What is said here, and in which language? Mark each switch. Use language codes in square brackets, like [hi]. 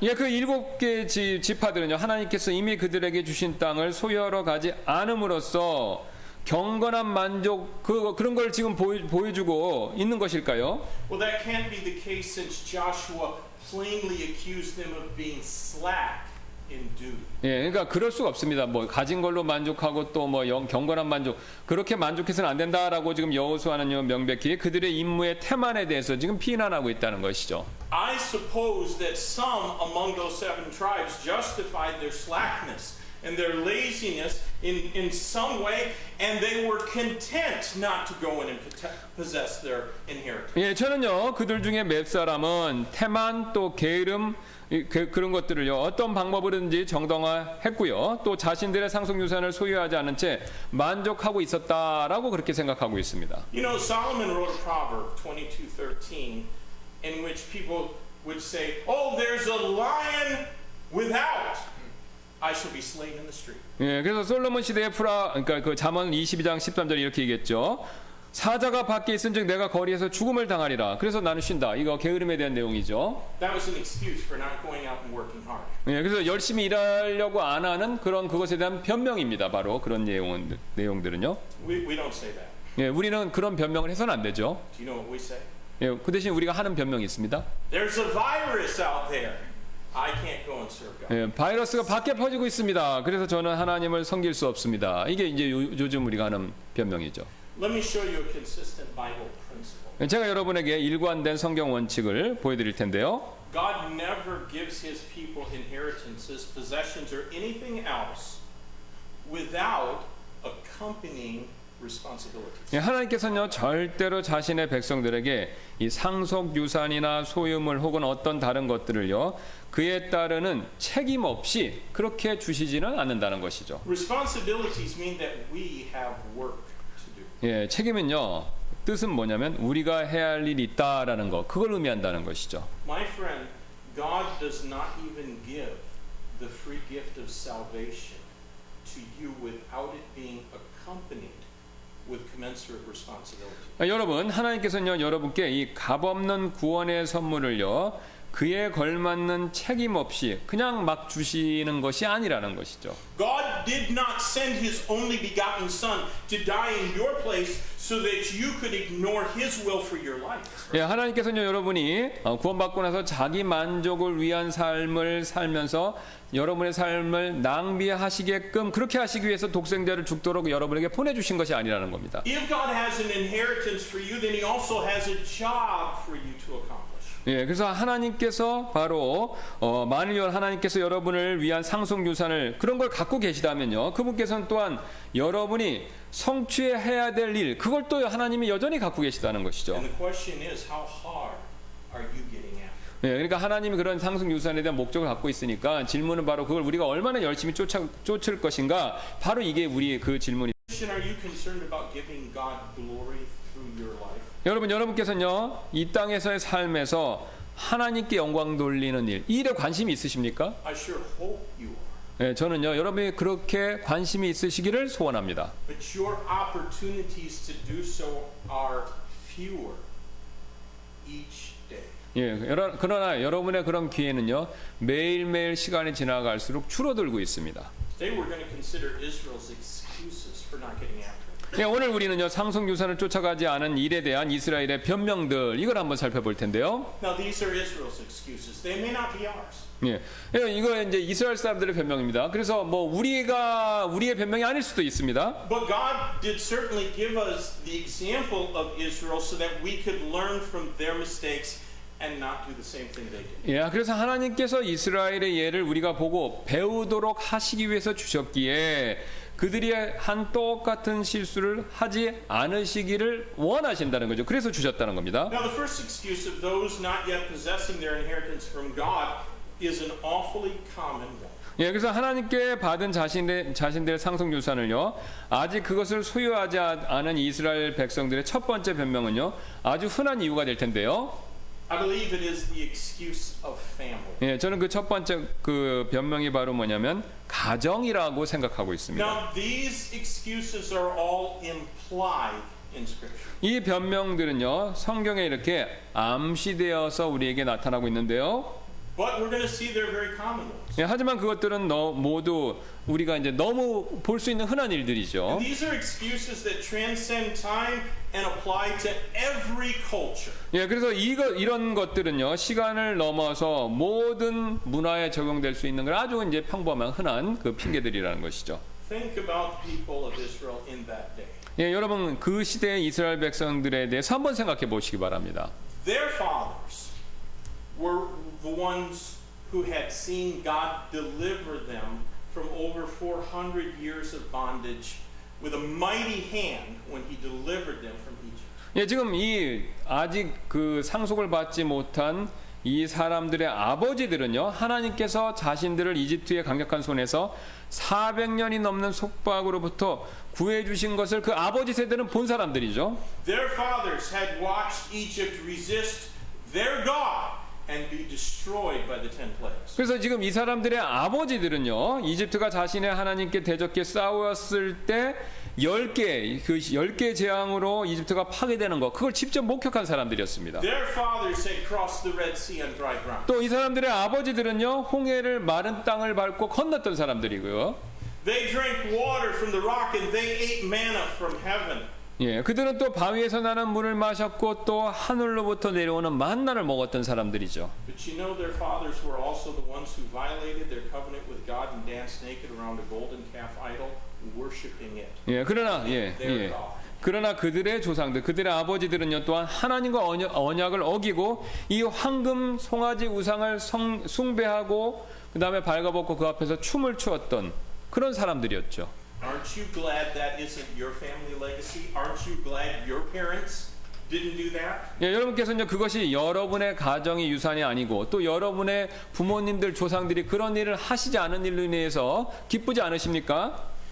[ko] 예, 그 7개 지파들은요 하나님께서 이미 그들에게 주신 땅을 소유하러 가지 않음으로써 경건한 만족 그런 걸 지금 보여주고 있는 것일까요? [en] Well, that can't be the case since Joshua plainly accused them of being slack in duty. [ko] 예, 그러니까 그럴 수가 없습니다. 뭐 가진 걸로 만족하고 또 뭐 경건한 만족 그렇게 만족해서는 안 된다라고 지금 여호수아는요 명백히 그들의 임무의 태만에 대해서 지금 비난하고 있다는 것이죠. [en] I suppose that some among those 7 tribes justified their slackness and their laziness in some way, and they were content not to go in and possess their inheritance. [ko] 예, 저는요 그들 중에 몇 사람은 태만 또 게으름 그런 것들을요 어떤 방법으로든지 정당화했고요 또 자신들의 상속 유산을 소유하지 않은 채 만족하고 있었다라고 그렇게 생각하고 있습니다. [en] You know, Solomon wrote a proverb 22:13 in which people would say, "Oh, there's a lion without. I shall be slain in the street." [ko] 예, 그래서 솔로몬 시대의 그러니까 그 잠언 22장 13절 이렇게 얘기했죠. 사자가 밖에 있은즉 내가 거리에서 죽음을 당하리라. 그래서 나는 쉰다. 이거 게으름에 대한 내용이죠. [en] That was an excuse for not going out and working hard. [ko] 예, 그래서 열심히 일하려고 안 하는 그런 그것에 대한 변명입니다. 바로 그런 내용들은요. [en] We don't say that. [ko] 예, 우리는 그런 변명을 해서는 안 되죠. [en] Do you know what we say? [ko] 예, 그 대신 우리가 하는 변명이 있습니다. [en] There's a virus out there. I can't go and serve God. [ko] 예, 바이러스가 밖에 퍼지고 있습니다. 그래서 저는 하나님을 섬길 수 없습니다. 이게 이제 요즘 우리가 하는 변명이죠. [en] Let me show you a consistent Bible principle. [ko] 제가 여러분에게 일관된 성경 원칙을 보여드릴 텐데요. [en] God never gives his people inheritances, possessions, or anything else without accompanying responsibilities. [ko] 예, 하나님께서는요 절대로 자신의 백성들에게 이 상속 유산이나 소유물 혹은 어떤 다른 것들을요 그에 따르는 책임 없이 그렇게 주시지는 않는다는 것이죠. [en] Responsibilities mean that we have work to do. [ko] 예, 책임은요 뜻은 뭐냐면 우리가 해야 할 일이 있다라는 거 그걸 의미한다는 것이죠. [en] My friend, God does not even give the free gift of salvation to you without it being accompanied with commensurate responsibility. [ko] 여러분 하나님께서는요 여러분께 이 값없는 구원의 선물을요 그에 걸맞는 책임 없이 그냥 막 주시는 것이 아니라는 것이죠. [en] God did not send his only begotten son to die in your place so that you could ignore his will for your life. [ko] 예, 하나님께서는요 여러분이 구원받고 나서 자기 만족을 위한 삶을 살면서 여러분의 삶을 낭비하시게끔 그렇게 하시기 위해서 독생자를 죽도록 여러분에게 보내주신 것이 아니라는 겁니다. [en] If God has an inheritance for you, then he also has a job for you to accomplish. [ko] 예, 그래서 하나님께서 바로 만일 하나님께서 여러분을 위한 상속 유산을 그런 걸 갖고 계시다면요, 그분께서는 또한 여러분이 성취해야 될 일, 그걸 또 하나님이 여전히 갖고 계시다는 것이죠. [en] And the question is, how hard are you getting after? [ko] 예, 그러니까 하나님이 그런 상속 유산에 대한 목적을 갖고 있으니까 질문은 바로 그걸 우리가 얼마나 열심히 쫓을 것인가, 바로 이게 우리 그 질문이. [en] Christian, are you concerned about giving God glory through your life? [ko] 여러분께서는요 이 땅에서의 삶에서 하나님께 영광 돌리는 일, 이 일에 관심이 있으십니까? [en] I sure hope you are. [ko] 예, 저는요 여러분이 그렇게 관심이 있으시기를 소원합니다. [en] But your opportunities to do so are fewer each day. [ko] 예, 그러나 여러분의 그런 기회는요 매일매일 시간이 지나갈수록 줄어들고 있습니다. [en] Today we're going to consider Israel's excuses for not getting after it. [ko] 예, 오늘 우리는요 상속 유산을 쫓아가지 않은 일에 대한 이스라엘의 변명들, 이걸 한번 살펴볼 텐데요. [en] Now these are Israel's excuses. They may not be ours. [ko] 예, 이거 이제 이스라엘 사람들의 변명입니다. 그래서 뭐 우리의 변명이 아닐 수도 있습니다. [en] But God did certainly give us the example of Israel so that we could learn from their mistakes and not do the same thing they did. [ko] 예, 그래서 하나님께서 이스라엘의 예를 우리가 보고 배우도록 하시기 위해서 주셨기에 그들이 한 똑같은 실수를 하지 않으시기를 원하신다는 거죠. 그래서 주셨다는 겁니다. [en] Now the first excuse of those not yet possessing their inheritance from God is an awfully common one. [ko] 예, 그래서 하나님께 받은 자신들의 상속 유산을요, 아직 그것을 소유하지 않은 이스라엘 백성들의 첫 번째 변명은요, 아주 흔한 이유가 될 텐데요. [en] I believe it is the excuse of family. [ko] 예, 저는 그 첫 번째 그 변명이 바로 뭐냐면 가정이라고 생각하고 있습니다. [en] Now these excuses are all implied in Scripture. [ko] 이 변명들은요, 성경에 이렇게 암시되어서 우리에게 나타나고 있는데요. [en] But we're going to see they're very common ones. [ko] 예, 하지만 그것들은 모두 우리가 이제 너무 볼 수 있는 흔한 일들이죠. [en] And these are excuses that transcend time and apply to every culture. [ko] 예, 그래서 이런 것들은요 시간을 넘어서 모든 문화에 적용될 수 있는 걸 아주 이제 평범한 흔한 그 핑계들이라는 것이죠. [en] Think about the people of Israel in that day. [ko] 예, 여러분 그 시대의 이스라엘 백성들에 대해서 한번 생각해 보시기 바랍니다. [en] Their fathers were the ones who had seen God deliver them from over 400 years of bondage with a mighty hand when he delivered them from Egypt. [ko] 예, 지금 이 아직 그 상속을 받지 못한 이 사람들의 아버지들은요 하나님께서 자신들을 이집트의 강력한 손에서 400년이 넘는 속박으로부터 구해 주신 것을 그 아버지 세대는 본 사람들이죠. [en] Their fathers had watched Egypt resist their God and be destroyed by the 10 plagues. [ko] 그래서 지금 이 사람들의 아버지들은요, 이집트가 자신의 하나님께 대적해 싸웠을 때 10개, 그 10개 재앙으로 이집트가 파괴되는 거, 그걸 직접 목격한 사람들이었습니다. [en] Their fathers had crossed the Red Sea on dry ground. [ko] 또 이 사람들의 아버지들은요, 홍해를 마른 땅을 밟고 건넜던 사람들이고요. [en] They drank water from the rock and they ate manna from heaven. [ko] 예, 그들은 또 바위에서 나는 물을 마셨고 또 하늘로부터 내려오는 만나를 먹었던 사람들이죠. [en] But you know their fathers were also the ones who violated their covenant with God and danced naked around a golden calf idol, worshiping it. [ko] 예, 그러나 [en] Their God. [ko] 그러나 그들의 조상들, 그들의 아버지들은요 또한 하나님과 언약을 어기고 이 황금 송아지 우상을 숭배하고 그 다음에 발가벗고 그 앞에서 춤을 추었던 그런 사람들이었죠. [en] Aren't you glad that isn't your family legacy? Aren't you glad your parents didn't do that? [ko] 예, 여러분께서는 그것이 여러분의 가정의 유산이 아니고 또 여러분의 부모님들 조상들이 그런 일을 하시지 않은 일로 인해서 기쁘지 않으십니까?